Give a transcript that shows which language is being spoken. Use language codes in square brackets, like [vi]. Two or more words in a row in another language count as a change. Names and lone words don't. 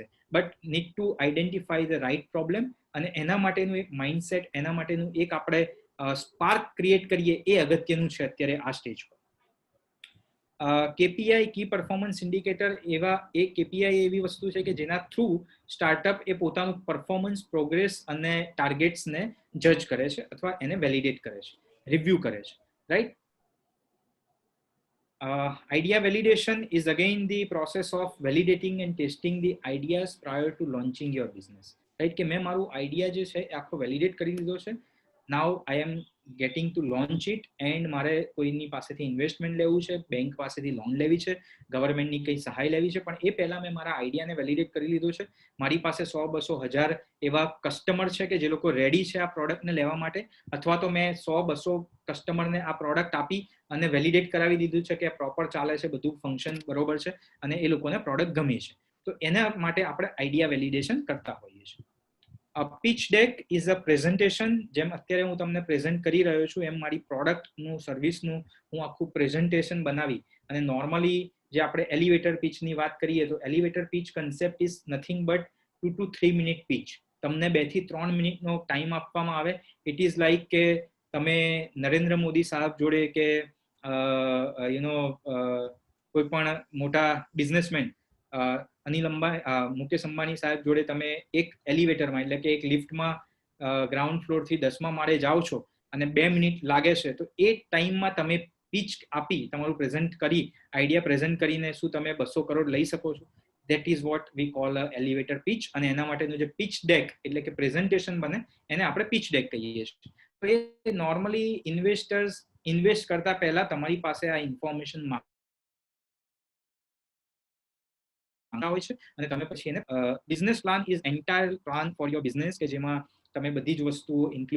[en] but need to identify the right problem [gu] અને એના માટેનું એક માઇન્ડસેટ, એના માટેનું એક આપણે [en] spark create [gu] કરીએ એ અગત્યનું છે અત્યારે આ સ્ટેજ પર. KPI, [en] key performance indicator, [gu] એ KPI એવી વસ્તુ છે કે જેના થ્રુ સ્ટાર્ટઅપ એ પોતાનું પરફોર્મન્સ, પ્રોગ્રેસ અને ટાર્ગેટ્સને જજ કરે છે અથવા એને વેલિડેટ કરે છે, રિવ્યુ કરે છે, રાઈટ. [en] Idea validation is again the process of validating and testing the ideas prior to launching your business, right? [gu] કે મેં મારું આઈડિયા જે છે એ આખો વેલિડેટ કરી દીધો છે. [en] Now I am getting to launch it and [gu] મારે કોઈની પાસેથી ઇન્વેસ્ટમેન્ટ લેવું છે, બેંક પાસેથી લોન લેવી છે, ગવર્મેન્ટની કઈ સહાય લેવી છે, પણ એ પહેલા મેં મારા આઈડિયાને વેલિડેટ કરી લીધો છે. મારી પાસે 100, 200, 1000 એવા કસ્ટમર છે કે જે લોકો રેડી છે આ પ્રોડક્ટને લેવા માટે, અથવા તો મેં 100, 200 કસ્ટમરને આ પ્રોડક્ટ આપી અને વેલિડેટ કરાવી દીધું છે કે પ્રોપર ચાલે છે, બધું ફંક્શન બરોબર છે અને એ લોકોને પ્રોડક્ટ ગમે છે. તો એના માટે આપણે [en] idea validation [gu] કરતા હોઈએ છીએ. [en] pitch deck is a presentation. [gu] જેમ અત્યારે હું તમને પ્રેઝન્ટ કરી રહ્યો છું એમ મારી પ્રોડક્ટનું, સર્વિસનું હું આખું પ્રેઝન્ટેશન બનાવી અને નોર્મલી જે આપણે [en] elevator pitchની [gu] વાત કરીએ તો [en] elevator pitch concept is nothing but 2 to 3 minute pitch. [gu] તમને 2 થી 3 મિનિટનો ટાઈમ આપવામાં આવે. [en] it is like [gu] કે તમે નરેન્દ્ર મોદી સાહેબ જોડે કે કોઈ પણ મોટા બિઝનેસમેન મુકેશ અંબાણી સાહેબ જોડે તમે એક એલિવેટરમાં એટલે કે એક લિફ્ટમાં [en] ground floorથી [gu] 10મા માળે જાઓ છો અને 2 મિનિટ લાગે છે, તો એ ટાઈમમાં તમે પિચ આપી, તમારું પ્રેઝન્ટ કરી, આઈડિયા પ્રેઝન્ટ કરીને શું તમે 200 કરોડ લઈ શકો છો? [en] That is what we call a elevator pitch. [gu] અને એના માટેનું જે [en] pitch deck [gu] એટલે કે પ્રેઝન્ટેશન બને એને આપણે [en] pitch deck [gu] કહીએ છીએ. તો એ નોર્મલી ઇન્વેસ્ટર્સ ઇન્વેસ્ટ કરતા પહેલા તમારી પાસે આ ઇન્ફોર્મેશન હોય છે અને તમે પછી એને [en] business plan is entire plan for your business [gu] કે જેમાં તમે બધી જ વસ્તુઓ ઇન્ક્લુડ